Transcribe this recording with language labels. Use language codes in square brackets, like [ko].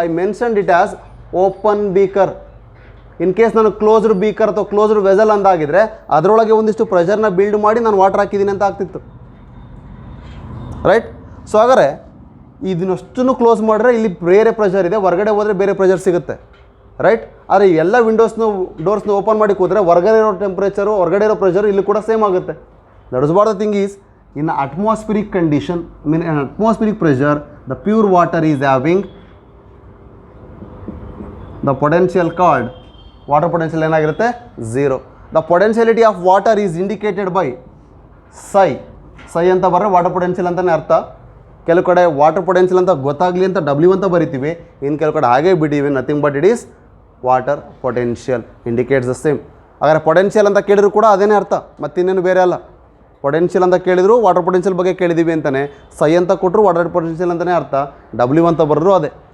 [en] I mentioned it as open beaker. [kn] In case ನಾನು closed beaker ಅಥವಾ closed vessel ಅಂದಾಗಿದ್ರೆ ಅದರೊಳಗೆ ಒಂದಿಷ್ಟು ಪ್ರೆಷರ್ನ ಬಿಲ್ಡ್ ಮಾಡಿ ನಾನು ವಾಟರ್ ಹಾಕಿದ್ದೀನಿ ಅಂತ ಆಗ್ತಿತ್ತು, ರೈಟ್. ಸೊ ಹಾಗಾದರೆ ಇದನ್ನಷ್ಟನ್ನು ಕ್ಲೋಸ್ ಮಾಡಿದ್ರೆ ಇಲ್ಲಿ ಬೇರೆ ಪ್ರೆಷರ್ ಇದೆ, ಹೊರಗಡೆ ಹೋದರೆ ಬೇರೆ ಪ್ರೆಷರ್ ಸಿಗುತ್ತೆ, ರೈಟ್. ಆದರೆ ಎಲ್ಲ ಡೋರ್ಸ್ನ ಓಪನ್ ಮಾಡಿ ಕೂತ್ರೆ ಹೊರಗಡೆ ಇರೋ ಟೆಂಪ್ರೇಚರು, ಹೊರಗಡೆ ಇರೋ ಪ್ರೆಷರು ಇಲ್ಲಿ ಕೂಡ ಸೇಮ್ ಆಗುತ್ತೆ. [en] That is what the thing is, in atmospheric condition, I mean an atmospheric pressure, the pure water is having the potential called water potential ಏನಾಗಿರುತ್ತೆ 0. The potentiality of water is indicated by psi. [kn] psi ಅಂತ ಬರೆದ್ರೆ water potential ಅಂತಲೇ ಅರ್ಥ. ಕೆಲವು ಕಡೆ water potential ಅಂತ ಗೊತ್ತಾಗಲಿ ಅಂತ W ಅಂತ ಬರಿತೀವಿ, ಇನ್ನು ಕೆಲವು ಕಡೆ ಹಾಗೆ ಬಿಟ್ಟಿವಿ, [en] Nothing but it is water potential indicates the same. [kn] ಹಾಗಾದರೆ ಪೊಟೆನ್ಷಿಯಲ್ ಅಂತ ಕೇಳಿದ್ರು ಕೂಡ ಅದೇನೇ ಅರ್ಥ, ಮತ್ತಿನ್ನೇನು ಬೇರೆ ಅಲ್ಲ. ಪೊಟೆನ್ಷಿಯಲ್ ಅಂತ ಕೇಳಿದ್ರು ವಾಟರ್ ಪೊಟೆನ್ಷಿಯಲ್ ಬಗ್ಗೆ ಕೇಳಿದ್ದೀವಿ ಅಂತಲೇ, ಸೈ ಅಂತ ಕೊಟ್ಟರು ವಾಟರ್ ಪೊಟೆನ್ಷಿಯಲ್ ಅಂತಲೇ ಅರ್ಥ, W ಅಂತ ಬರೆದ್ರು ಅದೇ.